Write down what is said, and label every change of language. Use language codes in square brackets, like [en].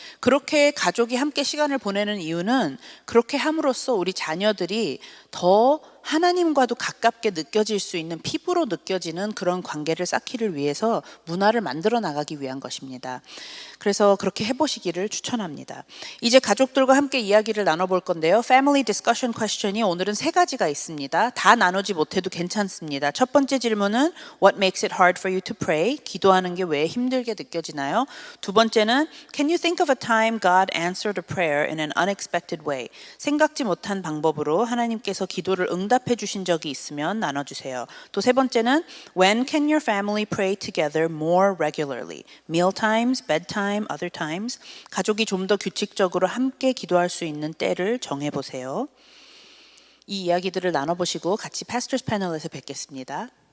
[ko] 그렇게 가족이 함께 시간을 보내는 이유는 그렇게 함으로써 우리 자녀들이 더 하나님과도 가깝게 느껴질 수 있는 피부로 느껴지는 그런 관계를 쌓기를 위해서 문화를 만들어 나가기 위한 것입니다. 그래서 그렇게 해보시기를 추천합니다. 이제 가족들과 함께 이야기를 나눠볼 건데요. Family Discussion Question이 오늘은 3가지가 있습니다. 다 나누지 못해도 괜찮습니다. 첫 번째 질문은 [en] What makes it hard for you to pray? [ko] 기도하는 게 왜 힘들게 느껴지나요? 두 번째는 [en] Can you think of a time God answered a prayer in an unexpected way? [ko] 생각지 못한 방법으로 하나님께서 기도를 응답해 주신 적이 있으면 나눠주세요. 또 세 번째는 [en] When can your family pray together more regularly? Meal times, bedtime, other times. [ko] 가족이 좀 더 규칙적으로 함께 기도할 수 있는 때를 정해보세요. 이 이야기들을 나눠보시고 같이 Pastors Panel에서 뵙겠습니다.